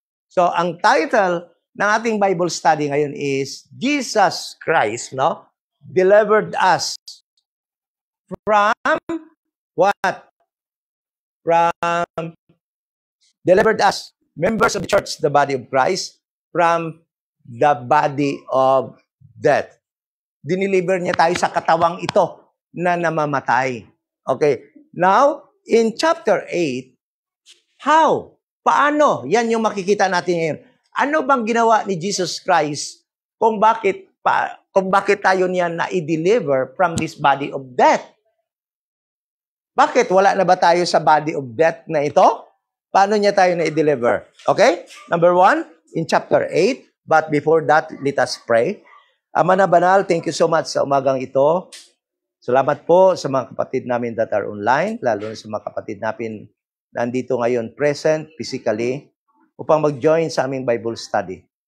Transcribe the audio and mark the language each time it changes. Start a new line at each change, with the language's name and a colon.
Filipino: So, ang title ng ating Bible study ngayon is Jesus Christ, no?
English: Delivered us from what? Delivered us, members of the church, the body of Christ, from the body of death.
Filipino: Diniliver niya tayo sa katawang ito na namamatay.
English: Okay. Now, in chapter 8, how?
Filipino: Paano? Yan yung makikita natin ngayon. Ano bang ginawa ni Jesus Christ kung bakit tayo niya na-deliver
English: from this body of death?
Filipino: Bakit? Wala na ba tayo sa body of death na ito? Paano niya tayo na-deliver? Okay?
English: Number 1, in chapter 8. But before that, let us pray.
Filipino: Ama na banal,
English: thank you so much
Filipino: sa umagang ito. Salamat po sa mga kapatid namin
English: that are online,
Filipino: lalo na sa mga kapatid namin nandito ngayon present physically upang mag-join sa aming Bible study.